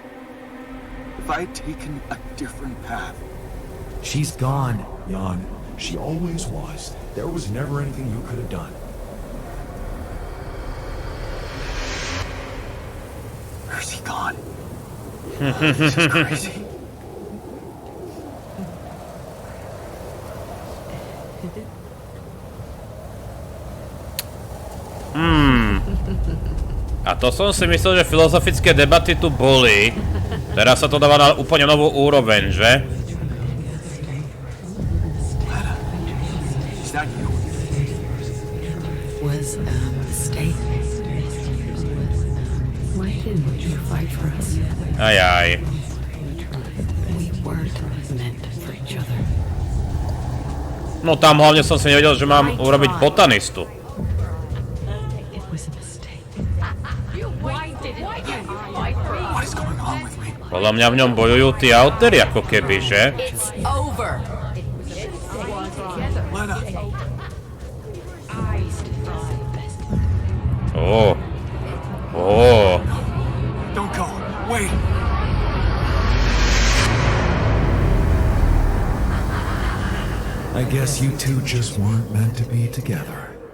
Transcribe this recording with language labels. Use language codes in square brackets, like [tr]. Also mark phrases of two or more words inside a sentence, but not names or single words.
[en] If I had taken a different path. She's gone, Jan. She always was. There was never anything you could have done. Where's he gone? This is crazy. [sk] A to som si myslel, že filozofické debaty tu boli. Teraz sa to dáva na úplne novú úroveň, že? [en] Was a mistake. Why didn't you fight for us? Ajaj. We weren't meant for each other. [sk] No tam hlavne som si nevedel, že mám urobiť botanistu. [en] It was a mistake. What is going on with me? [sk] Podľa mňa v ňom bojujú tí autory, ako keby, že? [en] It's over. Lena! Oh. Oh. Don't go! Wait! I guess you two just weren't meant to be together.